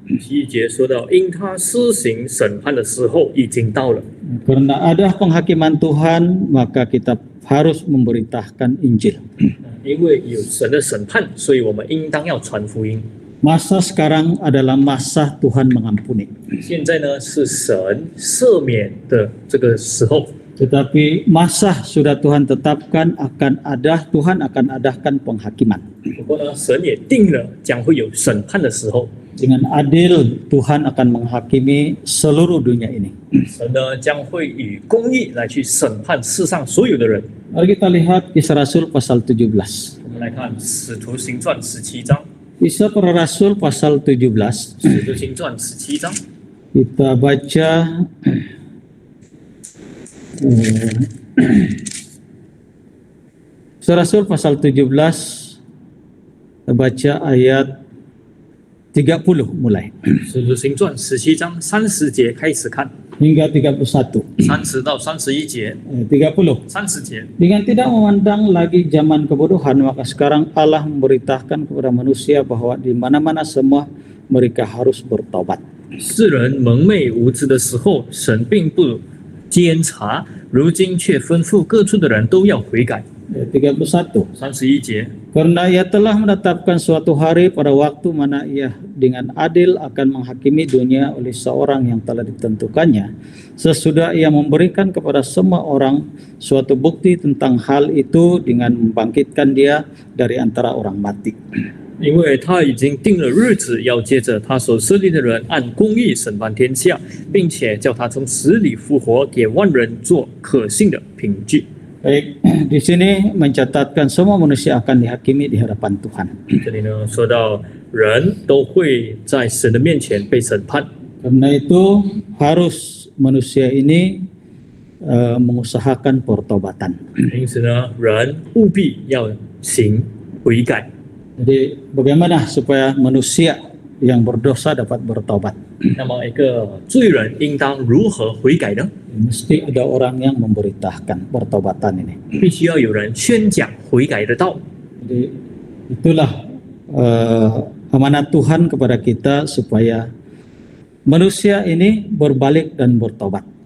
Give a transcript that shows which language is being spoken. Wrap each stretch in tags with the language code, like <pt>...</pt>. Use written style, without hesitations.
<zh>第1节说到，因他施行审判的时候已经到了。</zh> <ms>Karena ada penghakiman Tuhan, maka kita harus memberitakan Injil.</ms> <zh>因为有神的审判，所以我们应当要传福音。</zh> <ms>Masa sekarang adalah masa Tuhan mengampuni.</ms> <zh>现在呢是神赦免的这个时候，</zh> <ms>Tetapi masa sudah Tuhan tetapkan Tuhan akan adakan penghakiman.</ms> <zh>不过呢，神也定了将会有审判的时候，</zh> <ms>Dengan adil Tuhan akan menghakimi seluruh dunia ini.</ms> <zh>神呢将会以公义来去审判世上所有的人。</zh> <ms>Mari kita lihat Kisah Rasul pasal 17.</ms> <zh>我们来看《使徒行传》17章，</zh> <ms>Kisah para Rasul pasal 17.</ms> <zh>《使徒行传》17章，</zh> <ms>Kita baca Kisah Rasul pasal 17, kita baca ayat 30 mulai</ms> <zh>《使徒行传》17章30节开始看，</zh> <ms>hingga 31.</ms> <zh>30到31节，</zh> <ms>30.</ms> <zh>30节。</zh> <ms>Dengan tidak memandang lagi zaman kebodohan, maka sekarang Allah memberitakan kepada manusia bahwa di mana-mana semua mereka harus bertobat.</ms> <zh>世人蒙昧无知的时候，神并不监察，如今却吩咐各处的人都要悔改。</zh> <ms>31.</ms> <zh>31节，</zh> <ms>Karena ia telah menetapkan suatu hari pada waktu mana ia dengan adil akan menghakimi dunia oleh seorang yang telah ditentukannya. Sesudah ia memberikan kepada semua orang suatu bukti tentang hal itu dengan membangkitkan dia dari antara orang mati.</ms> <zh>因为他已经定了日子，要接着他所设立的人按公义审判天下，并且叫他从死里复活，给万人做可信的凭据。</zh> <ms>Baik, di sini mencatatkan semua manusia akan dihakimi di hadapan Tuhan.</ms> <zh>这里呢说到人都会在神的面前被审判，</zh> <ms>Karena itu harus manusia ini mengusahakan pertobatan.</ms> <zh>因此呢，人务必要行悔改。</zh> <ms>Jadi bagaimana supaya manusia yang berdosa dapat bertobat?</ms> <zh>那么一个罪人应当如何悔改呢？</zh> <ms>Mesti ada orang yang memberitakan pertobatan ini.</ms> <zh>必须要有人宣讲悔改的道。</zh> <ms>Jadi itulah amanat Tuhan kepada kita supaya manusia ini berbalik dan bertobat.</ms>